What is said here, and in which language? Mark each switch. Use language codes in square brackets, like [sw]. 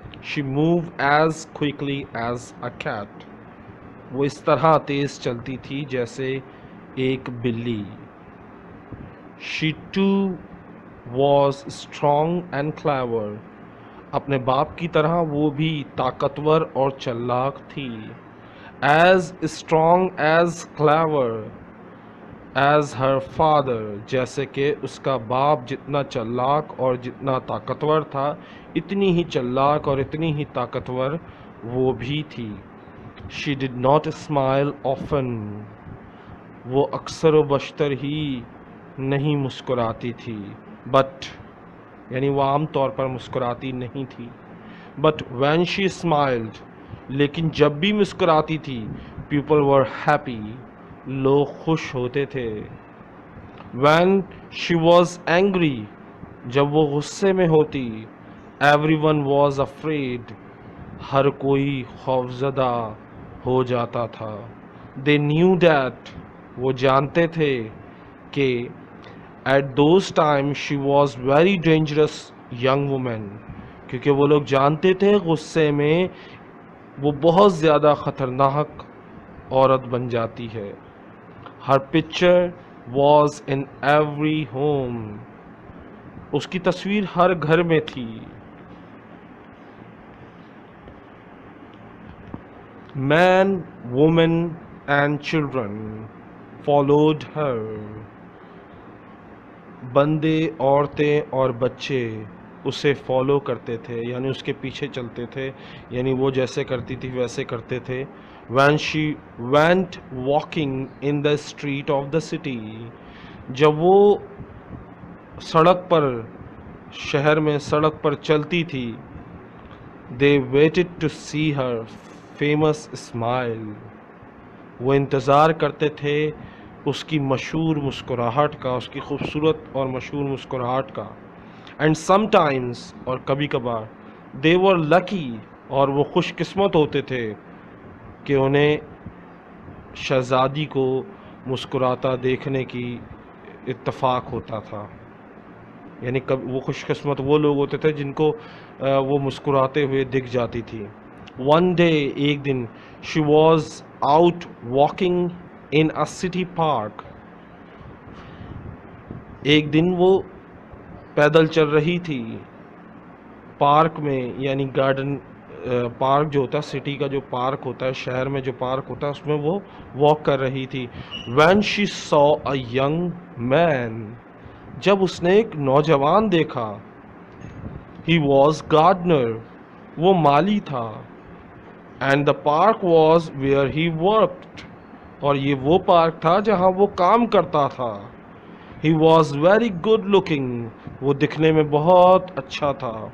[en] She moved as quickly as a cat. [ur] وہ اس طرح تیز چلتی تھی جیسے ایک بلی. [en] She too was strong and clever. [ur] اپنے باپ کی طرح وہ بھی طاقتور اور چلاک تھی. [en] As strong as clever as her father. [ur] جیسے کہ اس کا باپ جتنا چلاک اور جتنا طاقتور تھا، اتنی ہی چلاک اور اتنی ہی طاقتور وہ بھی تھی. [en] She did not smile often. [ur] وہ اکثر و بیشتر ہی نہیں مسکراتی تھی. But یعنی وہ عام طور پر مسکراتی نہیں تھی. [en] But when she smiled, [ur] لیکن جب بھی مسکراتی تھی, [en] people were happy. [ur] لوگ خوش ہوتے تھے. [en] When she was angry, [ur] جب وہ غصے میں ہوتی, [en] everyone was afraid. [ur] ہر کوئی خوفزدہ ہو جاتا تھا. [en] They knew that. [ur] وہ جانتے تھے کہ [en] at those times she was very dangerous young woman. [ur] کیونکہ وہ لوگ جانتے تھے غصے میں وہ بہت زیادہ خطرناک عورت بن جاتی ہے. [en] Her picture was in every home. [ur] اس کی تصویر ہر گھر میں تھی. [en] Man, woman and children followed her. [ur] بندے، عورتیں اور بچے اسے فالو کرتے تھے، یعنی اس کے پیچھے چلتے تھے، یعنی وہ جیسے کرتی تھی ویسے کرتے تھے. [en] When she went walking in the street of the city. [ur] جب وہ سڑک پر، شہر میں سڑک پر چلتی تھی. [en] They waited to see her famous smile. [ur] وہ انتظار کرتے تھے اس کی مشہور مسکراہٹ کا، اس کی خوبصورت اور مشہور مسکراہٹ کا. [en] And sometimes [ur] اور کبھی کبھار [en] they were lucky. [ur] اور وہ خوش قسمت ہوتے تھے کہ انہیں شہزادی کو مسکراتا دیکھنے کی اتفاق ہوتا تھا. یعنی وہ خوش قسمت وہ لوگ ہوتے تھے جن کو وہ مسکراتے ہوئے دکھ جاتی تھی. [en] One day, [ur] ایک دن, [en] she was out walking in a city park. [ur] ایک دن وہ پیدل چل رہی تھی پارک میں، یعنی گارڈن. پارک جو ہوتا ہے، سٹی کا جو پارک ہوتا ہے، شہر میں جو پارک ہوتا ہے، اس میں وہ واک کر رہی تھی. [en] When she saw a young man. [ur] جب اس نے ایک نوجوان دیکھا. [en] He was gardener. [ur] وہ مالی تھا. [en] And the park was where he worked. [ur] اور یہ وہ پارک تھا جہاں وہ کام کرتا تھا. [en] He was very good looking. [ur] وہ دکھنے میں بہت اچھا تھا.